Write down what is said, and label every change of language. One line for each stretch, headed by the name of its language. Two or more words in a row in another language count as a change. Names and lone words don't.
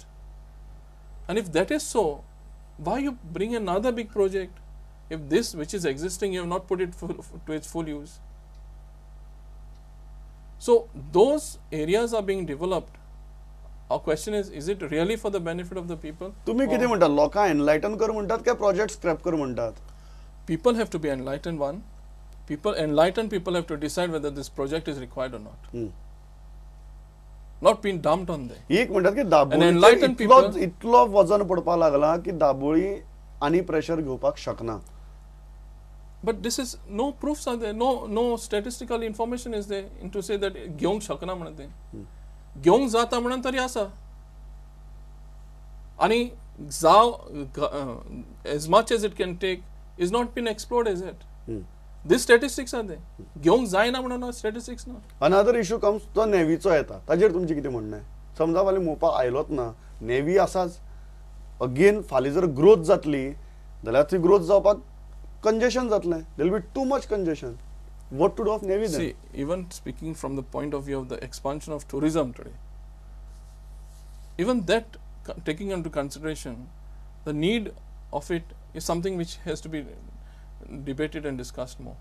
English: And if that is so, why you bring another big project if this which is existing you have not put it to its full use? So those areas are being developed. Our question is it really for the benefit of the people?
Marathi: तुम्ही किती म्हणतात? लोकांना एनलायटन कर म्हणतात का
English: project scrap
Marathi: कर म्हणतात?
English: People have to be enlightened. One, enlightened people have to decide whether this project is required or not. Not being dumped on them.
Konkani: एक म्हणतात की दाबोळी इतलो वजन पडपाक लागला की दाबोळी आणि प्रेशर घेवपाक शकना.
English: But this is, no proofs are there, no statistical information is there to say that
Konkani: घेवंक शकना म्हणून ते. घेवंक जाता म्हणून तरी आसा.
English: आणि as much as it can take is not been explored as yet. These statistics are there.
Konkani: घेवंक जायना म्हणून statistics ना.
English: Another issue comes
Konkani: तो नेव्हीचो येता. ताजेर तुमचे कितें म्हणणें आहे? समजा फाल्यां मोपा आयलोच ना, नेव्ही आसाच, अगेन फाल्यां जर ग्रोथ जातली जाल्यार ती ग्रोथ जावपाक congestion जातलें.
English: There will be too much congestion. What to do of Navy then? See, even speaking from the point of view of the expansion of tourism today, even that taking into consideration, the need of it is something which has to be debated and discussed more.